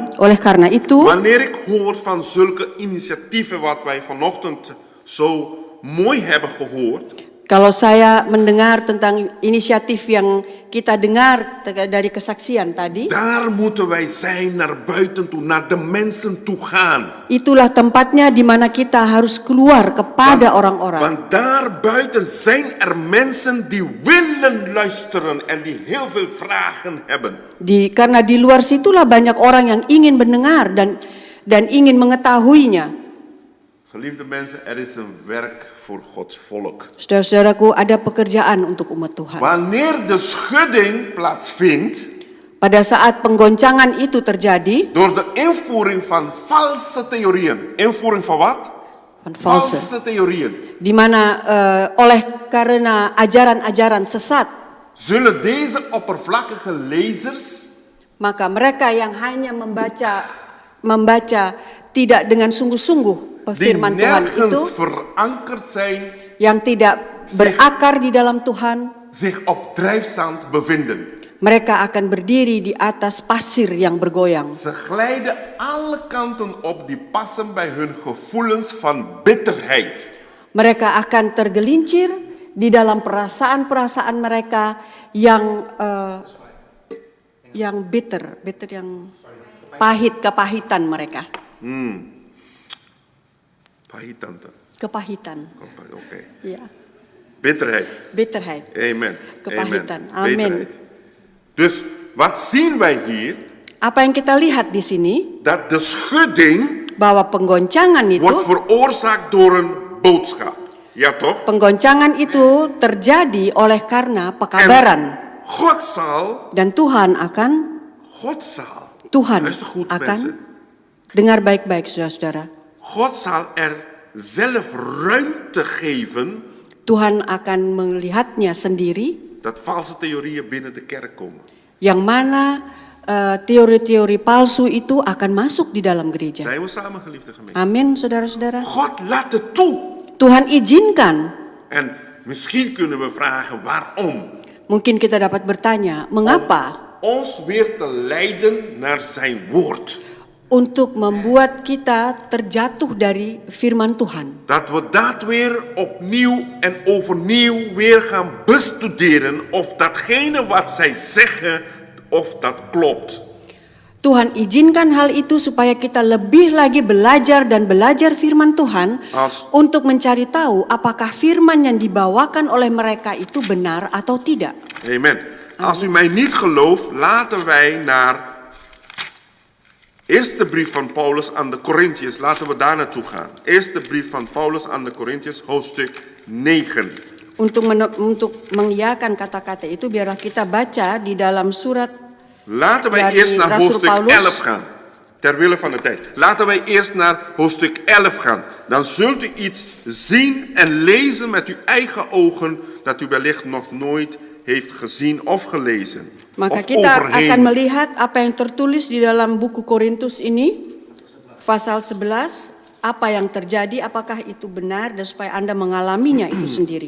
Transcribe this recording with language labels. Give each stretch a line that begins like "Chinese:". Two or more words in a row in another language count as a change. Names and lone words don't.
Indonesian: Oleh karena itu,
Dutch: wanneer ik hoor van zulke initiatieven wat wij vanochtend zo mooi hebben gehoord,
Indonesian: kalau saya mendengar tentang inisiatif yang kita dengar dari kesaksian tadi,
Dutch: daar moeten wij zijn naar buiten toe, naar de mensen toe gaan.
Indonesian: itulah tempatnya di mana kita harus keluar kepada orang-orang.
Dutch: Want daar buiten zijn er mensen die willen luisteren en die heel veel vragen hebben.
Indonesian: Karena di luar situlah banyak orang yang ingin mendengar dan ingin mengetahuinya.
Dutch: Geliefde mensen, er is een werk voor Gods volk.
Indonesian: Saudara-saudaraku, ada pekerjaan untuk umat Tuhan.
Dutch: Wanneer de schudding plaatsvindt,
Indonesian: Pada saat penggoncangan itu terjadi,
Dutch: door de invoering van valse theorieën. Invoering van wat? van valse, Valse theorieën.
Indonesian: di mana karena ajaran-ajaran sesat,
Dutch: Zullen deze oppervlakkige lezers
Indonesian: maka mereka yang hanya membaca tidak dengan sungguh-sungguh
Dutch: die
Indonesian: firman Tuhan itu,
Dutch: nergens verankerd zijn,
Indonesian: yang tidak berakar di dalam Tuhan,
Dutch: zich op drijfzand bevinden.
Indonesian: mereka akan berdiri di atas pasir yang bergoyang.
Dutch: Ze glijden alle kanten op die passen bij hun gevoelens van bitterheid.
Indonesian: Mereka akan tergelincir di dalam perasaan-perasaan mereka yang bitter yang pahit, kepahitan mereka. Pahitan. Kepahitan.
Dutch: Oké.
Indonesian: Ya,
Dutch: Bitterheid. bitterheid. Amen.
Indonesian: Kepahitan. Amen. Amen.
Dutch: Bitterheid. Dus wat zien wij hier?
Indonesian: Apa yang kita lihat di sini,
Dutch: Dat de schudding
Indonesian: bahwa penggoncangan itu
Dutch: wordt veroorzaakt door een boodschap. Ja toch?
Indonesian: Penggoncangan itu terjadi oleh karena pekabaran.
Dutch: God zal,
Indonesian: Dan Tuhan akan,
Dutch: luister goed mensen.
Indonesian: dengar baik-baik saudara-saudara.
Dutch: God zal zelf ruimte geven
Indonesian: Tuhan akan melihatnya sendiri,
Dutch: dat valse theorieën binnen de kerk komen.
Indonesian: yang mana teori-teori palsu itu akan masuk di dalam gereja.
Dutch: Zijn we samen, geliefde gemeente?
Indonesian: Amin, saudara-saudara.
Dutch: God laat het toe.
Indonesian: Tuhan izinkan.
Dutch: En misschien kunnen we vragen waarom.
Indonesian: Mungkin kita dapat bertanya, mengapa?
Dutch: Ons weer te leiden naar zijn woord.
Indonesian: Untuk membuat kita terjatuh dari firman Tuhan.
Dutch: Dat we dat weer opnieuw en overnieuw weer gaan bestuderen of datgene wat zij zeggen, of dat klopt.
Indonesian: Tuhan izinkan hal itu supaya kita lebih lagi belajar dan belajar firman Tuhan untuk mencari tahu apakah firman yang dibawakan oleh mereka itu benar atau tidak. Amen.
Dutch: Als u mij niet gelooft, laten wij naar eerste brief van Paulus aan de Korintiërs. Laten we daar naartoe gaan. Eerste brief van Paulus aan de Korintiërs, hoofdstuk 9.
Indonesian: Untuk mengiyakan kata-kata itu, biarlah kita baca di dalam surat.
Dutch: Laten wij eerst naar hoofdstuk 11 gaan. Terwille van de tijd. Laten wij eerst naar hoofdstuk 11 gaan. Dan zult u iets zien en lezen met uw eigen ogen dat u wellicht nog nooit heeft gezien of gelezen.
Indonesian: Maka kita akan melihat apa yang tertulis di dalam buku Korintus ini, pasal 11, apa yang terjadi, apakah itu benar, dan supaya Anda mengalaminya itu sendiri.